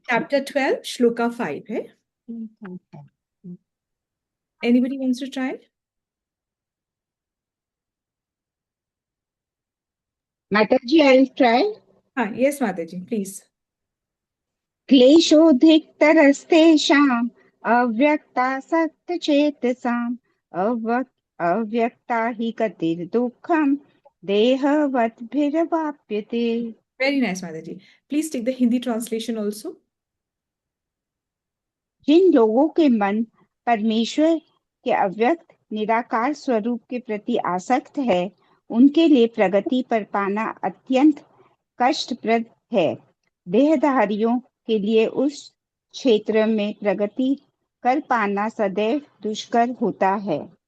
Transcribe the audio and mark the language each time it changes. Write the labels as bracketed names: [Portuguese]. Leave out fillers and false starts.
[English] Chapter 12, Shloka 5 [Hindi] है। [English] Anybody wants to try? Mataji, I'll try. [Hindi] हाँ, [English] yes, Mataji, please. [Sanskrit] क्लेशोधिक्तरस्तेषाम् अव्यक्तासक्तचेतसाम् अव्यक्ता हि गतिर्दुःखम् देहवद्भिर्वाप्यते। [English] Very nice, Mataji. Please take the Hindi translation also. [Hindi] जिन लोगों के मन परमेश्वर के अव्यक्त निराकार स्वरूप के प्रति आसक्त है, उनके लिए प्रगति पर पाना अत्यंत कष्टप्रद है। देहधारियों के लिए उस क्षेत्र में प्रगति कर पाना सदैव दुष्कर होता है।